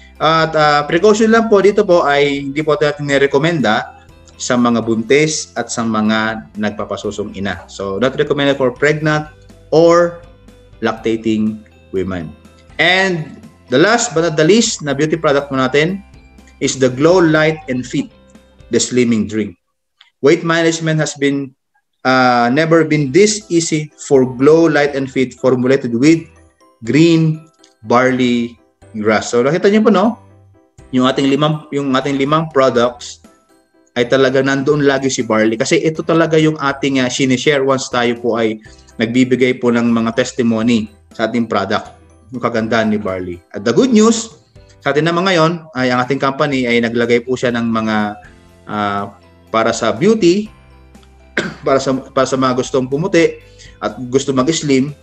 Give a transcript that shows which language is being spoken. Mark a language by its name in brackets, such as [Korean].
[Filipino] At precaution lang po dito po ay hindi po natin nirekomenda sa mga buntis at sa mga nagpapasusong ina. [English] So, not recommended for pregnant or lactating women. And the last but not the least na beauty product [Filipino] mo natin [English] is the Glow Light and Fit, the slimming drink. Weight management has been never been this easy for Glow Light and Fit formulated with green barley grass. [Filipino] So nakita niyo po, no? Yung ating limang products ay talaga nandoon lagi si barley kasi ito talaga yung ating sinishare once tayo po ay nagbibigay po ng mga testimony sa ating product, yung kagandahan ni barley. At [English] the good news [Filipino] sa atin naman ngayon ay ang ating company ay naglagay po siya ng mga para sa beauty, para sa mga gustong pumuti at gusto mag-slim.